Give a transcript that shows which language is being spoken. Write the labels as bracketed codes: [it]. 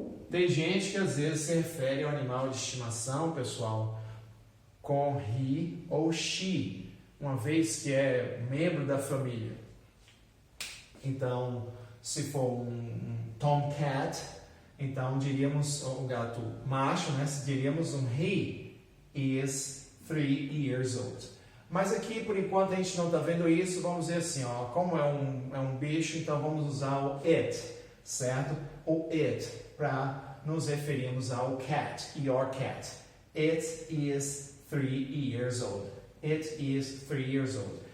[pt] Tem gente que às vezes se refere ao animal de estimação, pessoal, com he ou she, uma vez que é membro da família. Então, se for um tomcat, então diríamos um gato macho, né? Diríamos um [en] he is 3 years old. [pt] Mas aqui, por enquanto, a gente não está vendo isso. Vamos dizer assim, ó, como é um bicho, então vamos usar o it, certo? O it, para nos referirmos ao cat, [en] your cat. It is 3 years old. It is 3 years old.